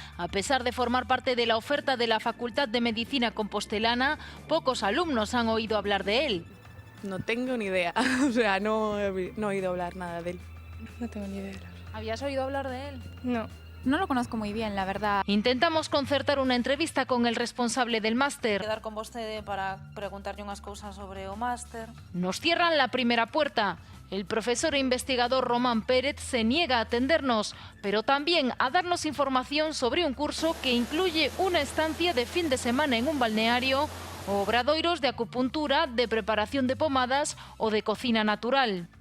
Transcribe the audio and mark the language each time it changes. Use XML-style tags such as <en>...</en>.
<es>A pesar de formar parte de la oferta de la Facultad de Medicina Compostelana, pocos alumnos han oído hablar de él. No tengo ni idea, o sea, no he oído hablar nada de él. No tengo ni idea. ¿Habías oído hablar de él? No. No lo conozco muy bien, la verdad. Intentamos concertar una entrevista con el responsable del máster.</es> <gl>Quedar con vostede para preguntarlle unhas cousas sobre o máster.</gl> <es>Nos cierran la primera puerta. El profesor e investigador Román Pérez se niega a atendernos, pero también a darnos información sobre un curso que incluye una estancia de fin de semana en un balneario o obradoiros de acupuntura, de preparación de pomadas o de cocina natural.</es>